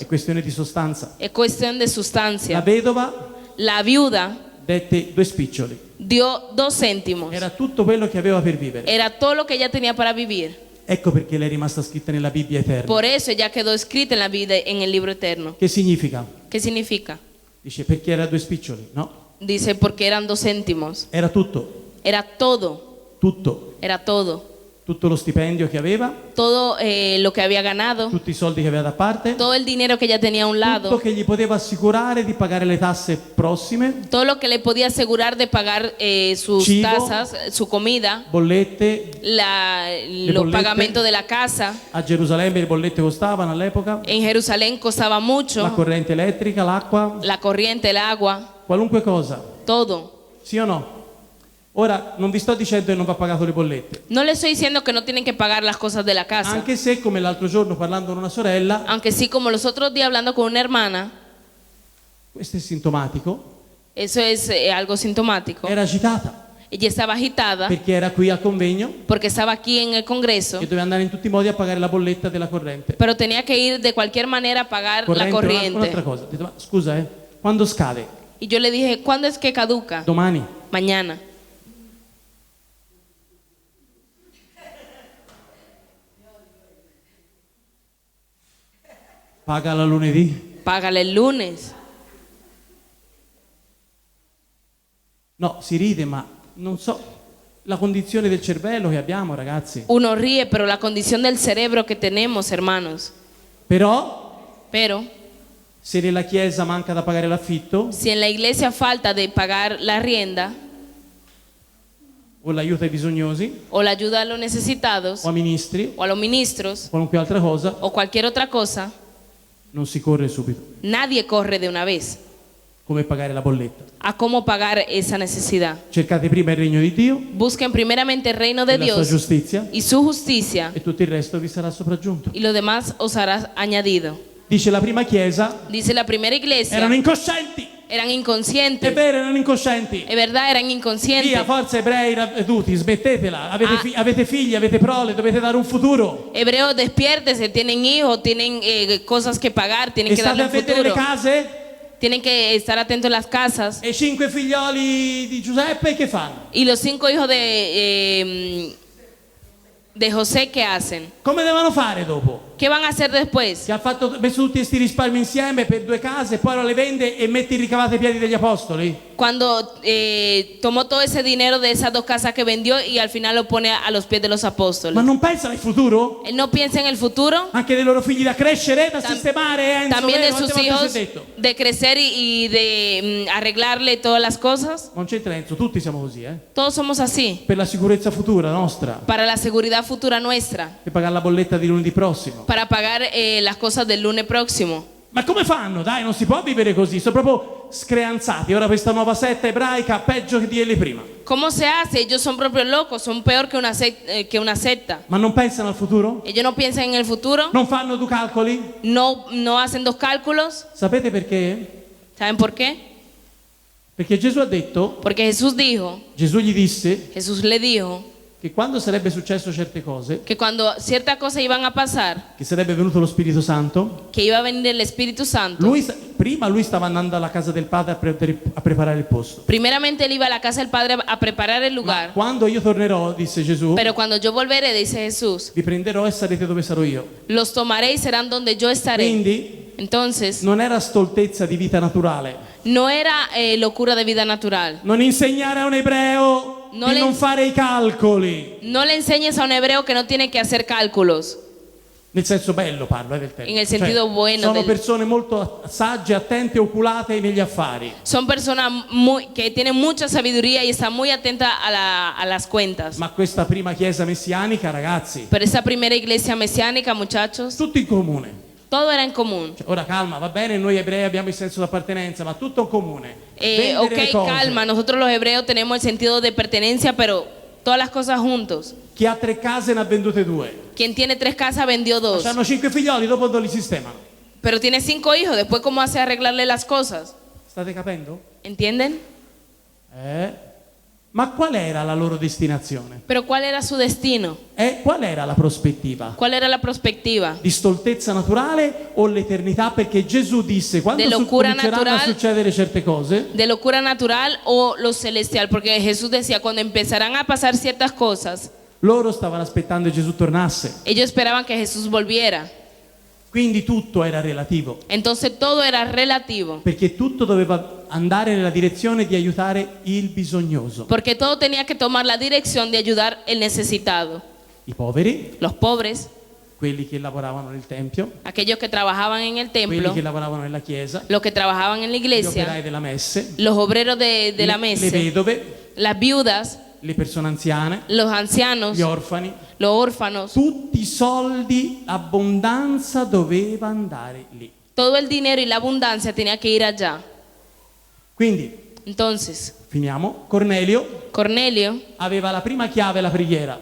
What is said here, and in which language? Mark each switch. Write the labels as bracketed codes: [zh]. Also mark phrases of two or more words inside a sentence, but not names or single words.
[it] è questione di sostanza. [es] es cuestión de La sustancia. [it] vedova [es] La viuda [it] dette 2 spiccioli. [es] dio 2 céntimos. [it] Era tutto quello che aveva per vivere. [es] Era todo lo que ella tenía para vivir. [it] Ecco perché lei è rimasta scritta nella Bibbia eterna. [es] Por eso ella quedó escrita en la vida, en el libro eterno. [it] Che significa? [es] ¿Qué significa? [it] Dice perché era 2 spiccioli? No, [es] Dice porque eran 2 céntimos. [it] era tutto, [es] Era todo, [it] tutto. [es] era todo. [it] Tutto lo stipendio che aveva, [es] Todo lo que había ganado, [it] tutti i soldi che aveva da parte, [es] todo el dinero que ella tenía a un [it] tutto [es] lado, [it] che gli poteva assicurare di pagare le tasse prossime, [es] todo lo que le podía asegurar de pagar sus Chivo. tasas, su comida, [it] bollette. [es] los [it] bollette. [es] pagamentos de la casa. [it] A Gerusalemme le bollette costavano all'epoca, [es] En Jerusalén costaba la mucho, [it] corrente elettrica, l'acqua, [es] la corriente, el agua, [it] qualunque cosa, [es] todo. [it] sì o no? Ora non vi sto dicendo che non va pagato le bollette, [es] No le estoy diciendo que no tienen que pagar las cosas de la casa, [it] anche se come l'altro giorno parlando con una sorella, [es] aunque sí, como los otros días hablando con una hermana, [it] questo è sintomatico, [es] eso es algo sintomático. [it] era agitata [es] Ella estaba agitada [it] perché era qui al convegno [es] porque estaba aquí en el Congreso, [it] e doveva andare in tutti i modi a pagare la bolletta della corrente. [es] pero tenía que ir de cualquier manera a pagar la [it] Un'altra [es] corriente. [it] cosa, ho detto, ma scusa, quando scade? [es] Y yo le dije, ¿cuándo es que caduca? [it] Domani. [es] Mañana. [it] Pagala lunedì. [es] Págale el lunes. [it] No, si ride, ma non so la condizione del cervello che abbiamo, ragazzi. [es] Uno ríe, pero la condición del cerebro que tenemos, hermanos. [it] Però [es] Pero [it] se nella chiesa manca da pagare l'affitto [es] si en la iglesia falta de pagar la rienda [it] o l'aiuto ai bisognosi [es] o la ayuda a los necesitados [it] o a ministri, [es] o a los ministros [it] qualunque altra cosa, [es] o cualquier otra cosa, [it] non si corre subito. [es] nadie corre de una vez [it] Come pagare la bolletta? [es] a cómo pagar esa necesidad. [it] Cercate prima il regno di Dio [es] Busquen primeramente el reino de [it] e la sua [es] Dios [it] giustizia [es] y su justicia, [it] e tutto il resto vi sarà sopraggiunto. [es] y lo demás os hará añadido. [it] Dice la prima chiesa, [es] Dice la primera iglesia, [it] erano incoscienti. [es] eran [it] È [es] inconscientes. [it] vero, erano incoscienti. [es] Es verdad, eran [it] Via, [es] inconscientes. [it] forza ebrei tutti, smettetela. Avete figli, avete prole, dovete dare un futuro. [es] Hebreos, despiértese, tienen hijos, tienen cosas que pagar, tienen [it] E [es] que state darle a un [it] vedere le [es] futuro. [it] case [es] Tienen que estar atentos a las casas. [it] e i 5 figlioli di Giuseppe che fanno? [es] Y los 5 hijos de José, ¿qué hacen? [it] Come devono fare dopo? [es] ¿Qué van a hacer después? [it] Che ha messo tutti questi risparmi insieme per 2 case, poi ora le vende e mette il ricavato ai piedi degli apostoli? [es] Cuando tomó todo ese dinero de esas 2 casas que vendió y al final lo pone a los pies de los [it] Ma [es] apóstoles. [it] non pensano al futuro? [es] Él no piensa en el futuro, [it] Anche dei loro figli da crescere, da sistemare, Enzo, [es] también de [it] vero? [es] sus [it] Quante volte [es] hijos, [it] si è detto? [es] de crecer y de arreglarle todas las cosas. [it] Non c'entra Enzo, tutti siamo così, [es] Todos somos así, [it] per la sicurezza futura nostra, [es] para la seguridad futura nuestra, [it] per pagare la bolletta di lunedì prossimo. [es] para pagar las cosas del lunes próximo. [it] Ma come fanno? Dai, non si può vivere così, sono proprio screanzati. Ora questa nuova setta ebraica peggio che di quelli prima. [es] ¿Cómo se hace? Ellos son propios locos, son peor que una secta. [it] Ma non pensano al futuro? [es] Ellos no piensan en el futuro, [it] Non fanno 2 calcoli? [es] no hacen 2 cálculos. [it] Sapete perché? [es] ¿Saben por qué? [it] Perché Gesù ha detto, [es] Porque Jesús dijo, [it] Gesù gli disse [es] Jesús le dijo [it] che quando sarebbe successo certe cose, [es] que cuando ciertas cosas iban a pasar, [it] che sarebbe venuto lo Spirito Santo, [es] que iba a venir el Espíritu Santo. [it] prima lui stava andando alla casa del Padre a preparare il posto. [es] Primeramente él iba a la casa del Padre a preparar el [it] Ma [es] lugar, [it] quando io tornerò, disse Gesù, [es] pero cuando yo volveré, dice Jesús, [it] vi prenderò e sarete dove sarò io. [es] los tomaré y serán donde yo estaré. [it] Quindi [es] Entonces, [it] non era stoltezza di vita naturale. [es] no era locura de vida natural. [it] Non insegnare a un ebreo [es] No [it] di [es] le- [it] non fare i calcoli. [es] No le enseñes a un hebreo que no tiene que hacer cálculos. [it] Nel senso bello parlo del termine. [es] In el sentido bueno [it] sono [es] del- [it] persone molto sagge, attente, oculate negli affari. [es] Son personas que tienen mucha sabiduría y están muy atentas a las cuentas. [it] Ma questa prima chiesa messianica, ragazzi, [es] Pero esa primera iglesia mesiánica, muchachos, [it] tutto in comune. [es] todo era en común. [it] Cioè, ora calma, va bene, noi ebrei abbiamo il senso d'appartenenza, ma tutto in comune. Vendere le [es] Ok, [it] cose. [es] calma, nosotros los hebreos tenemos el sentido de pertenencia, pero todas las cosas juntos. [it] Chi ha 3 case ne ha vendute 2. [es] Quien tiene 3 casas vendió 2, [it] Hanno 5 figlioli, dopo non li sistemano. [es] pero tiene 5 hijos, después ¿cómo hace arreglarle las cosas? [it] State capendo? [es] ¿Entienden? [it] Ma qual era la loro destinazione? [es] Pero ¿cuál era su destino? [it] Qual era la prospettiva? [es] ¿Cuál era la perspectiva? [it] Di stoltezza naturale o l'eternità? Perché Gesù disse quando [es] De locura [it] cominceranno a [es] natural. [it] succedere certe cose, [es] ¿De locura natural o lo celestial? Porque Jesús decía, cuando empezarán a pasar ciertas cosas, [it] loro stavano aspettando che Gesù tornasse. [es] ellos esperaban que Jesús volviera. [it] Quindi tutto era relativo, [es] Entonces todo era relativo, [it] perché tutto doveva andare nella direzione di aiutare il bisognoso, [es] porque todo tenía que tomar la dirección de ayudar el necesitado, [it] i poveri, [es] los pobres, [it] quelli che lavoravano nel tempio, [es] aquellos que trabajaban en el [it] quelli [es] templo, [it] che lavoravano nella chiesa, [es] los que trabajaban en la [it] gli operai [es] iglesia, [it] della messe, [es] los obreros de la [it] le [es] mesa, [it] vedove, [es] las viudas, [it] le persone anziane, [es] los ancianos, [it] gli orfani. [es] los órfanos. [it] Tutti i soldi, l'abbondanza doveva andare lì. [es] Todo el dinero y la abundancia tenía que ir allá. [it] Quindi, [es] Entonces, [it] finiamo. Cornelio [es] Cornelio [it] aveva la prima chiave, la preghiera.